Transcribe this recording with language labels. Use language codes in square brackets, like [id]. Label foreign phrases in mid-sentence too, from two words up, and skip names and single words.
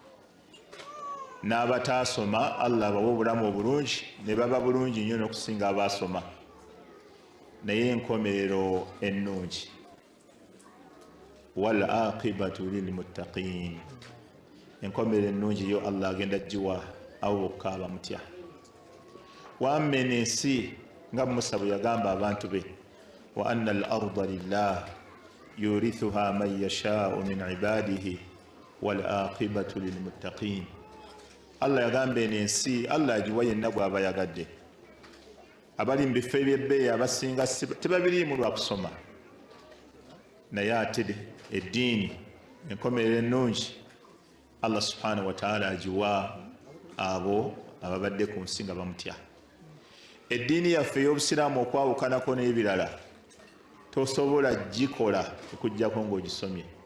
[lg] n'abataasoma allah abawa obulamu obulungi ne baba bulungi nnyo n'okusinga abaasoma naye enkomerero ennungi [ar] والعاقبة للمتقين [lg] enkomerero ennungi yo allah agenda giwa abo bokka abamutya wammena ensi nga musa bwe yagamba abantu be [ar] وأن الأرض لله يورثها من يشاء من عباده والعاقبة [lg] lilmuttaqin allah yagamba eno ensi allah agiwa yenna gw'aba yagadde abali mu bifo ebyebbeeyi abasinga tebabiriimu lwa kusoma naye ate eddiini enkomerero ennungi allah [ar] سبحانه وتعالى [lg] agiwa abo ababadde ku nsi nga bamutya eddiini yaffe ey'obusiraamu okwawukanako n'ebirala tosobola gikola okuggyako ng'ogisomye